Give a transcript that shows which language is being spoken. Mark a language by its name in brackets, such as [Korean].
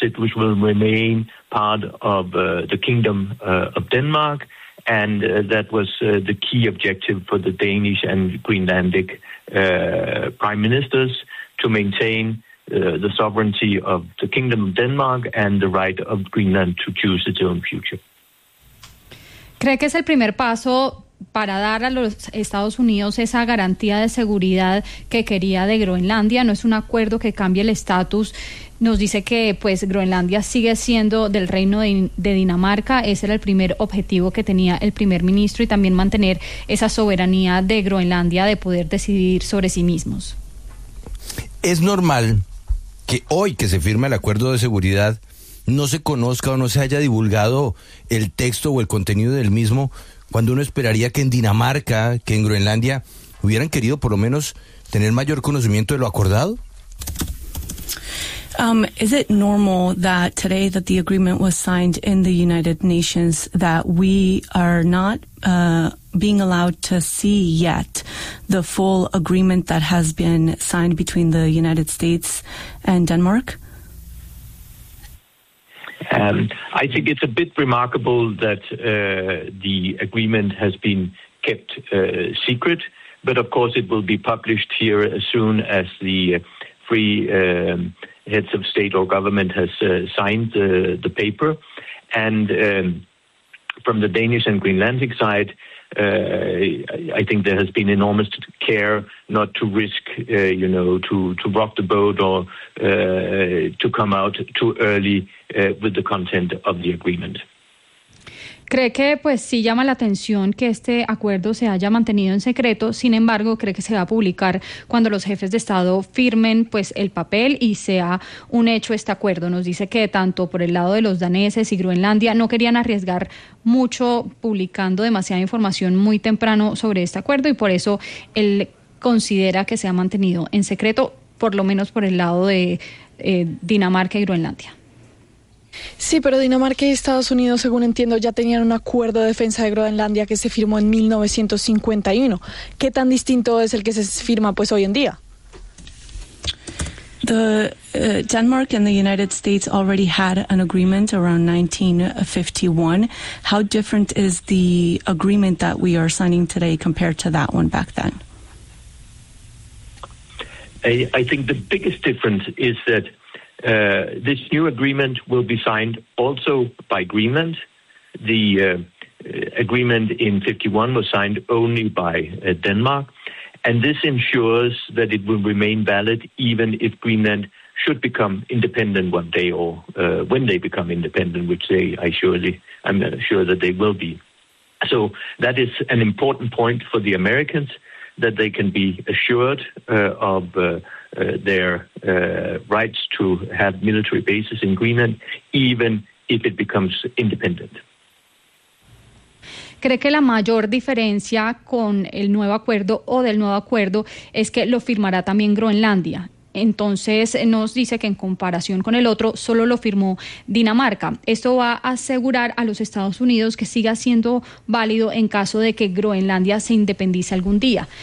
[English] It will remain part of the Kingdom of Denmark. And that was the key objective for the Danish and Greenlandic prime ministers, to maintain the sovereignty of the Kingdom of Denmark and the right of Greenland to choose its own future. [Spanish] ¿Cree que es el primer paso para dar a los Estados Unidos esa garantía de seguridad que quería de Groenlandia? No es un acuerdo que cambie el estatus. Nos dice que pues Groenlandia sigue siendo del reino de Dinamarca. Ese era el primer objetivo que tenía el primer ministro, y también mantener esa soberanía de Groenlandia de poder decidir sobre sí mismos. ¿Es normal que hoy que se firma el acuerdo de seguridad no se conozca o no se haya divulgado el texto o el contenido del mismo, cuando uno esperaría que en Dinamarca, que en Groenlandia, hubieran querido por lo menos tener mayor conocimiento de lo acordado? [English] Is it normal that today that the agreement was signed in the United Nations that we are not being allowed to see yet the full agreement that has been signed between the United States and Denmark? I think it's a bit remarkable that the agreement has been kept secret, but of course it will be published here as soon as the three heads of state or government has signed the paper. And from the Danish and Greenlandic side, I think there has been enormous care not to risk, you know, to rock the boat or to come out too early with the content of the agreement. [Spanish] ¿Cree que pues sí llama la atención que este acuerdo se haya mantenido en secreto? Sin embargo, ¿cree que se va a publicar cuando los jefes de Estado firmen pues el papel y sea un hecho este acuerdo? Nos dice que tanto por el lado de los daneses y Groenlandia no querían arriesgar mucho publicando demasiada información muy temprano sobre este acuerdo, y por eso él considera que se ha mantenido en secreto, por lo menos por el lado de Dinamarca y Groenlandia. Sí, pero Dinamarca y Estados Unidos, según entiendo, ya tenían un acuerdo de defensa de Groenlandia que se firmó en 1951. ¿Qué tan distinto es el que se firma pues hoy en día? [English] The Denmark and the United States already had an agreement around 1951. How different is the agreement that we are signing today compared to that one back then? I think the biggest difference is that this new agreement will be signed also by Greenland. The agreement in 51 was signed only by Denmark, and this ensures that it will remain valid even if Greenland should become independent one day, or when they become independent, which I'm sure that they will be. So that is an important point for the Americans, that they can be assured of their rights to have military bases in Greenland, even if it becomes independent. [Spanish] ¿Cree que la mayor diferencia con el nuevo acuerdo o del nuevo acuerdo es que lo firmará también Groenlandia? Entonces nos dice que en comparación con el otro, solo lo firmó Dinamarca. ¿Esto va a asegurar a los Estados Unidos que siga siendo válido en caso de que Groenlandia se independice algún día?